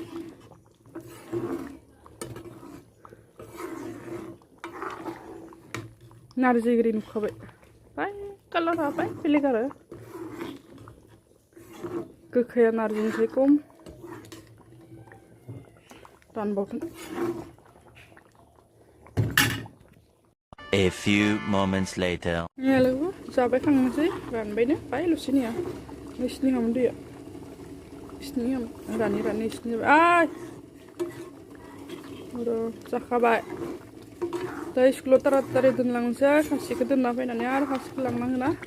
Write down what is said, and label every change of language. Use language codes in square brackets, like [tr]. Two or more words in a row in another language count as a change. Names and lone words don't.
[brx] नारजि गोदै नुखाबाय बाय कालारा बाय बेलेग आरो गोखाया नारजिनिफ्राय खम रानबावथों [en] A few moments later. [brx] लोगो जाबाय खांनोसै रानबायनो बायल'सै नैया नोंसिनि हामोन दैया नोंसिनि रानै नोंसिनि जाबाय जाखाबाय दा स्कुलाव तारातारि दोनलांनोसै खासिखौ दोनना फैनानै आरो खासिखौ लांनांगोना